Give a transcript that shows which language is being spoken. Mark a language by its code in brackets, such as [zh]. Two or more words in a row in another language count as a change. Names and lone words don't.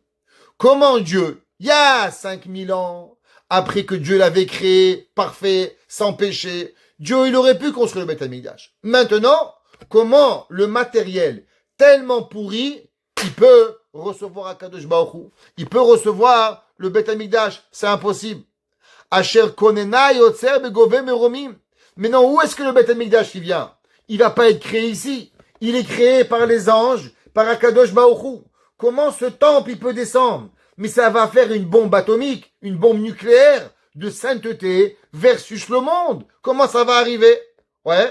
[fr] Comment Dieu, il y a 5000 ans, après que Dieu l'avait créé, parfait, sans péché, Dieu il aurait pu construire le Beth Amikdash. Maintenant, comment le matériel tellement pourri, il peut recevoir [he] הקדוש ברוך הוא, [fr] il peut recevoir le Beth Amikdash, c'est impossible. [he] אשר כוננה יוצר בגובה מרומים. [fr] Mais non, où est-ce que le Beth Amikdash il vient? Il va pas être créé ici. Il est créé par les anges, par [he] הקדוש ברוך הוא. [fr] Comment ce temple il peut descendre? Mais ça va faire une bombe atomique, une bombe nucléaire de sainteté versus le monde. Comment ça va arriver? Ouais.